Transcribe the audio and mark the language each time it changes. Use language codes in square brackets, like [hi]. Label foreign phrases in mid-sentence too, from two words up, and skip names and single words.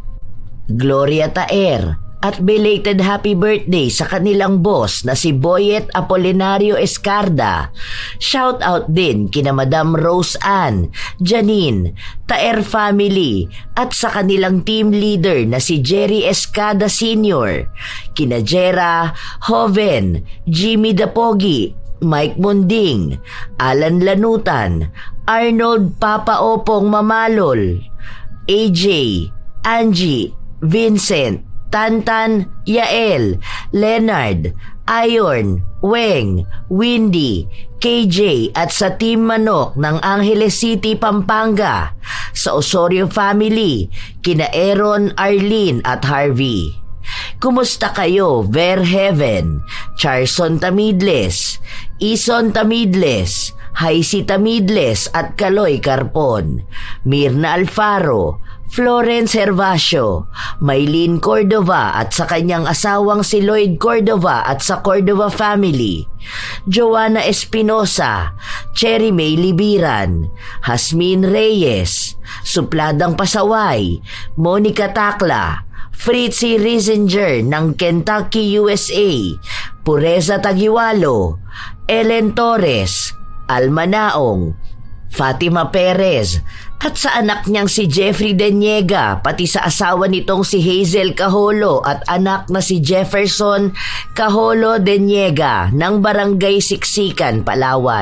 [tl] Gloria Taer at [en] belated happy birthday [tl] sa kanilang boss na si Boyet Apolinario Escarda. [en] Shout out [tl] din kina Madam Rose Ann, Janine, Taer family at sa kanilang team leader na si Jerry Escada Sr., kina Jera, Hoven, Jimmy Dapogi, Mike Munding, Alan Lanutan, Arnold Papa Opong Mamalol, AJ, Angie, Vincent, Tantan, Yael, Leonard, Ayon, Weng, Windy, KJ at sa Team Manok ng Angeles City, Pampanga, sa Osorio family, kina Aaron, Arlene at Harvey. Kumusta kayo, Ver Heaven, Charson Tamidles, Ison Tamidles, Haisi Tamidles at Kaloy Carpon, Mirna Alfaro, Florence Hervasio, Maylene Cordova at sa kanyang asawang si Lloyd Cordova at sa Cordova family, Joanna Espinosa, Cherry May Libiran, Hasmin Reyes, Supladang Pasaway, Monica Takla, Fritzy Riesinger ng Kentucky, USA, Pureza Tagiwalo, Ellen Torres, Alma Naong, Fatima Perez, at sa anak niyang si Jeffrey Deniega, pati sa asawa nitong si Hazel Kaholo at anak na si Jefferson Kaholo Deniega ng Barangay Siksikan, Palawan.